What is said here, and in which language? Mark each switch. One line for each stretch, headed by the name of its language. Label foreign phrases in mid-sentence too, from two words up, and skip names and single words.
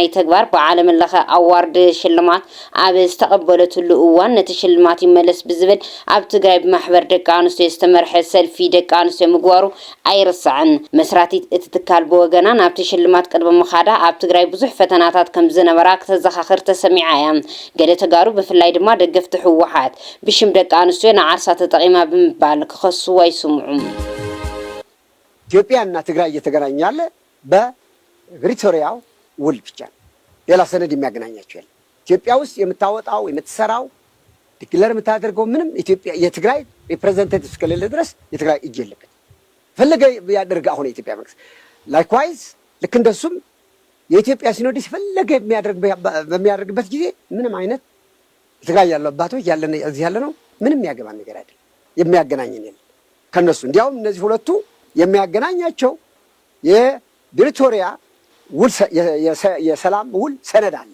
Tigrinya: ተግባር ብዓለም ለኸ ኣዋርድ ሽልማት ኣብ ዝተቐበለትሉ እዋን ነቲ ሽልማት ይመለስ ብዝብል ኣብ ትግራይ ብማሕበር ደቂ ኣንስትዮ ዝተመርሐ ሰልፊ ደቂ ኣንስትዮ ምግባሩ ኣይርስዕን መስራቲት እቲ ትካል በወገና ናብቲ ሽልማት ቅድመ መኻዳ ኣብ ትግራይ ብዙሕ ፈተናታት ከም ዝነበራ ከተዘኻኽር ተሰሚዓ እያ ገለ ተጋሩ ብፍላይ ድማ ደገፍቲ ሕወሓት ብሽም ደቂ ኣንስትዮ ንዓርሳ ተጠቒማ ብምባል ክኸስዋ ይስምዑ
Amharic: ኢትዮጵያና ትግራይ እየተገናኛለ በፕሪቶሪያው ውል ብቻ ሌላ ሰነድ የሚያገናኛቸው የለም ኢትዮጵያ ውስጥ የምታወጣው የምትሰራው ዲክለር የምታደርገው ምንም ኢትዮጵያ የትግራይ ሪፕሬዘንታቲቭ እስከሌለ ድረስ የትግራይ እጅ የለበት ፈለገ ያደርጋ አሁን የኢትዮጵያ መንግስት ላይክዋይዝ ልክ እንደሱም የኢትዮጵያ ሲኖዶስ ፈለገ በሚያደርግበት ጊዜ ምንም አይነት ትግራይ ያለው አባቶች ያለነ እዚህ ያለ ነው ምንም ያገባን ነገር አይደለም የሚያገናኘን የለም ከነሱ እንዲያውም እነዚህ ሁለቱ የሚያገናኛቸው የፕሪቶሪያ ውል የሰላም ውል ሰነድ አለ